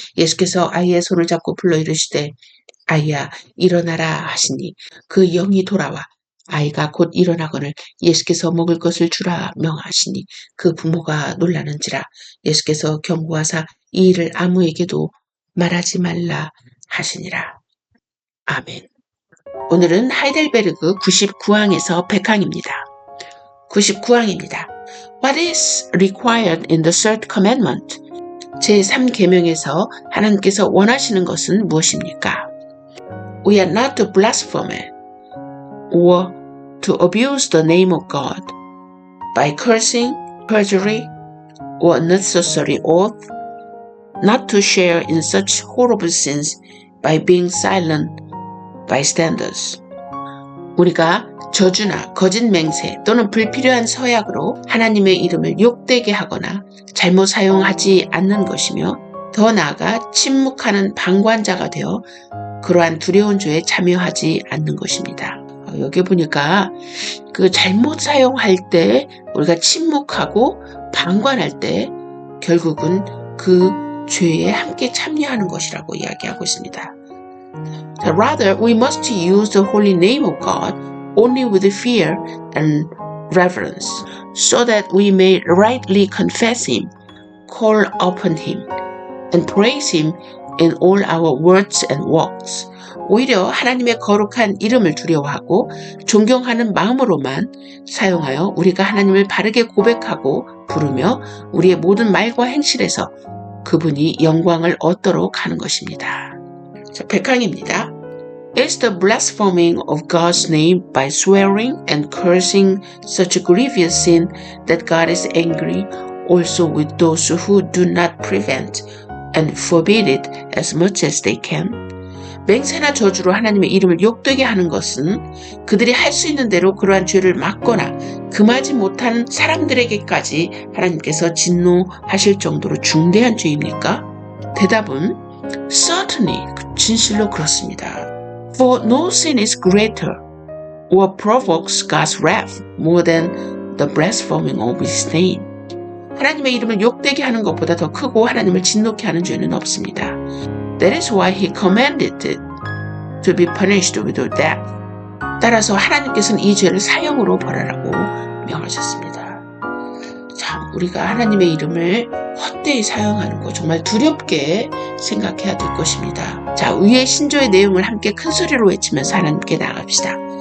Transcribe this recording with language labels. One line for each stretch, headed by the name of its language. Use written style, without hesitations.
Korean: 예수께서 아이의 손을 잡고 불러 이르시되 아이야 일어나라 하시니 그 영이 돌아와 아이가 곧 일어나거늘 예수께서 먹을 것을 주라 명하시니 그 부모가 놀라는지라. 예수께서 경고하사 이 일을 아무에게도 말하지 말라 하시니라. 아멘. 오늘은 하이델베르그 99항에서 100항입니다. 99항입니다.
English: What is required in the third commandment?
Korean: 제3계명에서 하나님께서 원하시는 것은 무엇입니까?
English: We are not to blaspheme or to abuse the name of God by cursing, perjury, or unnecessary oath, not to share in such horrible sins by being silent bystanders.
Korean: 우리가 저주나 거짓 맹세 또는 불필요한 서약으로 하나님의 이름을 욕되게 하거나 잘못 사용하지 않는 것이며 더 나아가 침묵하는 방관자가 되어 그러한 두려운 죄에 참여하지 않는 것입니다. 여기 보니까 그 잘못 사용할 때 우리가 침묵하고 방관할 때 결국은 그 죄에 함께 참여하는 것이라고 이야기하고 있습니다.
English: Rather, we must use the holy name of God only with fear and reverence, so that we may rightly confess Him, call upon Him, and praise Him in all our words and works.
Korean: 오히려 하나님의 거룩한 이름을 두려워하고 존경하는 마음으로만 사용하여 우리가 하나님을 바르게 고백하고 부르며 우리의 모든 말과 행실에서 그분이 영광을 얻도록 하는 것입니다. 자, 100항입니다.
English: Is the blaspheming of God's name by swearing and cursing such a grievous sin that God is angry also with those who do not prevent and forbid it as much as they can?
Korean: 맹세나 저주로 하나님의 이름을 욕되게 하는 것은 그들이 할 수 있는 대로 그러한 죄를 막거나 금하지 못한 사람들에게까지 하나님께서 진노하실 정도로 중대한 죄입니까? 대답은 certainly, 진실로 그렇습니다.
English: For no sin is greater or provokes God's wrath more than the blaspheming of His name.
Korean: 하나님의 이름을 욕되게 하는 것보다 더 크고 하나님을 진노케 하는 죄는 없습니다.
English: That is why He commanded it to be punished with death.
Korean: 따라서 하나님께서는 이 죄를 사형으로 벌하라고 명하셨습니다. 참, 우리가 하나님의 이름을 헛되이 사용하는 거 정말 두렵게 생각해야 될 것입니다. 자, 위의 신조의 내용을 함께 큰 소리로 외치면서 하나님께 나아갑시다.